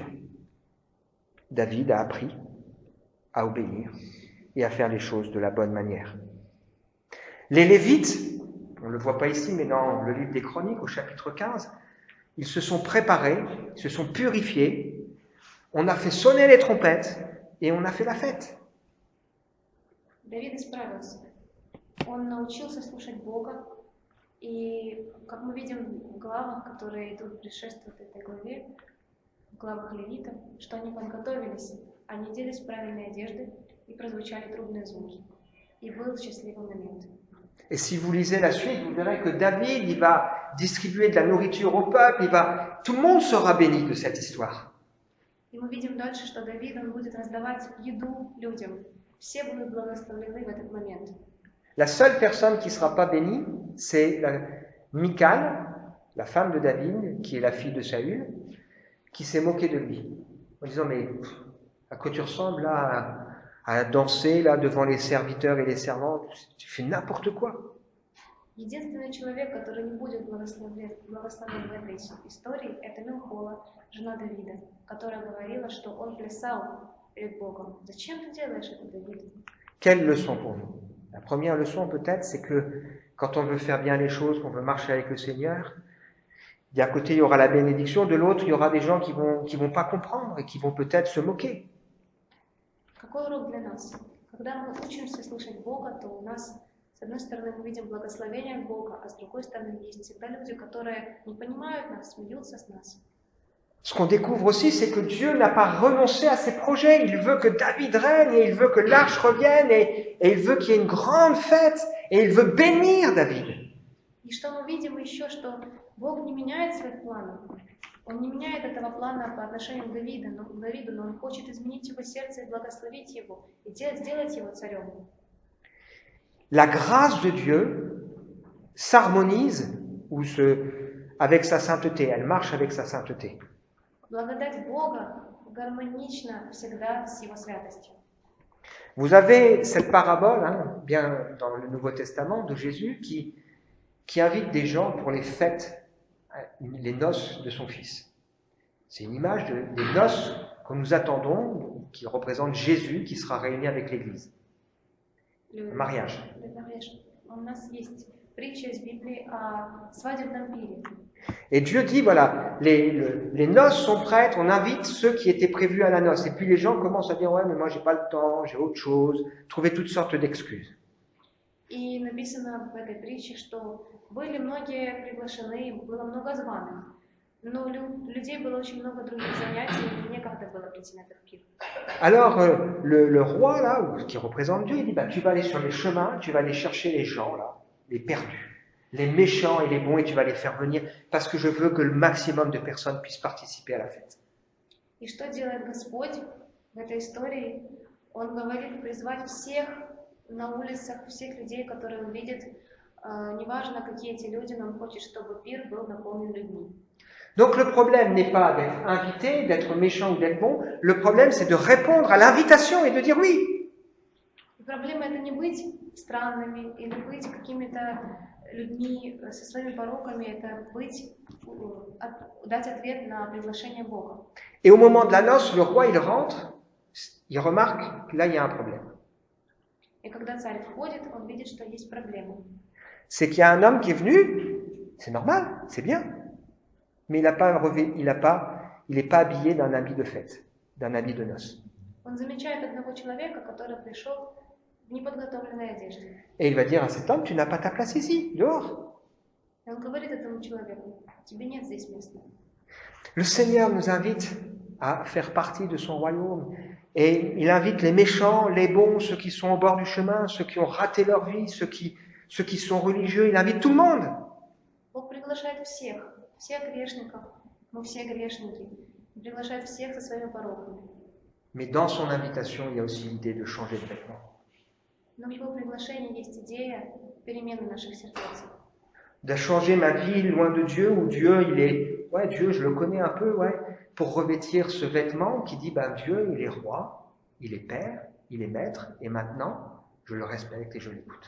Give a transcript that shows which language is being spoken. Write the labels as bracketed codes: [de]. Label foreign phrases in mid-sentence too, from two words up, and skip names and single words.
[fr] David a appris à obéir et à faire les choses de la bonne manière. Les Lévites, on ne le voit pas ici, mais dans le livre des Chroniques, au chapitre 15, ils se sont préparés, ils se sont purifiés, on a fait sonner les trompettes et on a fait la fête. [ru] Давид исправился. Он научился слушать Бога. И, как мы видим в главах, которые идут предшествуют этой главе, в главах левитов, что они подготовились, они оделись в правильные одежды и прозвучали трубные звуки. И был счастливый момент. [fr] Et si vous lisez la suite, vous verrez que David, il va distribuer de la nourriture au peuple, tout le monde sera béni de cette histoire. [ru] И мы видим дальше, что Давид, он будет раздавать еду людям. Все будут благословлены в этот момент. [fr] La seule personne qui ne sera pas bénie, c'est Michal, la femme de David, qui est la fille de Saül, qui s'est moquée de lui, en disant, mais à quoi tu ressembles là, à danser là devant les serviteurs et les servantes, tu fais n'importe quoi. [ru] Единственный человек, который не будет благословлен в этой истории, это Милхола, жена Давида, которая говорила, что он плясал перед Богом. Зачем ты делаешь это, Давид? [fr] Quelle leçon pour nous. La première leçon peut-être, c'est que quand on veut faire bien les choses, qu'on veut marcher avec le Seigneur, d'un côté il y aura la bénédiction, de l'autre il y aura des gens qui vont pas comprendre et qui vont peut-être se moquer. [ru] Какой урок для нас? Когда мы учимся слышать Бога, то у нас, с одной стороны, мы видим благословение Бога, а с другой стороны, есть всегда люди, которые не понимают нас, смеются с нас. [fr] Ce qu'on découvre aussi, c'est que Dieu n'a pas renoncé à ses projets. Il veut que David règne et il veut que l'arche revienne et il veut qu'il y ait une grande fête et il veut bénir David. [ru] И что мы видим еще, что Бог не меняет своих планов. Он не меняет этого плана по отношению к Давиду, но Он хочет изменить его сердце и благословить его, и сделать его царем. [fr] La grâce de Dieu s'harmonise avec sa sainteté. Elle marche avec sa sainteté. [ru] Благодать Бога гармонична всегда с Его святостью. [fr] Vous avez cette parabole, bien dans le Nouveau Testament, de Jésus qui invite des gens pour les fêtes, les noces de son Fils. C'est une image des noces que nous attendons, qui représentent Jésus qui sera réuni avec l'Église. Le mariage. [ru] У нас есть притча из Библии о свадебном пире. [fr] Et Dieu dit, voilà, les noces sont prêtes, on invite ceux qui étaient prévus à la noce. Et puis les gens commencent à dire, ouais, mais moi j'ai pas le temps, j'ai autre chose, trouver toutes sortes d'excuses. [ru] И написано в этой притче, что были многие приглашены, было много званых, но у людей было очень много других занятий, и некогда было прийти на этот пир. [fr] Alors le roi là, qui représente Dieu, il dit, bah, tu vas aller sur les chemins, tu vas aller chercher les gens là, les perdus, les méchants et les bons, et tu vas les faire venir, parce que je veux que le maximum de personnes puissent participer à la fête. [ru] И что делает Господь в этой истории? Он говорит призвать всех на улицах, всех людей, которые он видит, неважно, какие эти люди, но он хочет, чтобы пир был наполнен людьми. [fr] Donc le problème n'est pas d'être invité, d'être méchant ou d'être bon, le problème c'est de répondre à l'invitation et de dire oui. [ru] Проблема это не быть странными или быть какими-то людьми со своими пороками, это дать ответ на приглашение Бога. [fr] Et au moment de la noce, le roi il rentre, il remarque que là il y a un problème. [ru] И когда царь входит, он видит, что есть проблема. [fr] C'est qu'il y a un homme qui est venu, c'est normal, c'est bien, mais il n'est pas habillé d'un habit de fête, d'un habit de noces. [ru] Он замечает одного человека, который пришел в неподготовленной одежде. [fr] Et il va dire à cet homme, tu n'as pas ta place ici, dehors. [ru] И он говорит этому человеку, тебе нет здесь места. [fr] Le Seigneur nous invite à faire partie de son royaume. Et il invite les méchants, les bons, ceux qui sont au bord du chemin, ceux qui ont raté leur vie, ceux qui sont religieux. Il invite tout le monde. [ru] Бог приглашает всех грешников, мы все грешники. Il приглашает всех со своими пороками. [fr] Mais dans son invitation, il y a aussi l'idée de changer de vêtements. [ru] Но в его приглашении есть идея перемены наших сердец. [fr] De changer ma vie loin de Dieu, où Dieu, Dieu, je le connais un peu, pour revêtir ce vêtement qui dit, Dieu, il est roi, il est père, il est maître, et maintenant, je le respecte et je l'écoute.